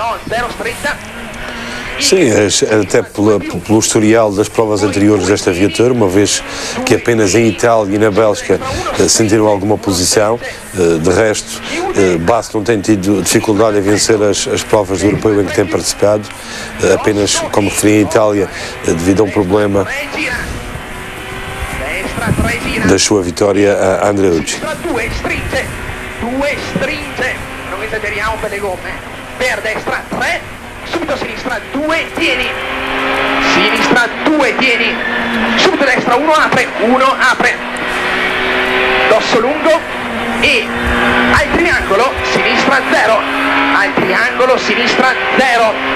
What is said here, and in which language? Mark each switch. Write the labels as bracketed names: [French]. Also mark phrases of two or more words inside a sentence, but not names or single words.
[Portuguese] Sim, até pelo historial das provas anteriores desta viatura, uma vez que apenas em Itália e na Bélgica sentiram alguma posição, de resto, Bazzo não tem tido dificuldade em vencer as provas do europeu em que tem participado, apenas, como referi, em Itália, devido a um problema da sua vitória a Andreucci. [Italian] Subito sinistra 2, tieni, sinistra 2, tieni, subito destra 1 apre, dosso lungo e al triangolo sinistra 0, al triangolo sinistra 0,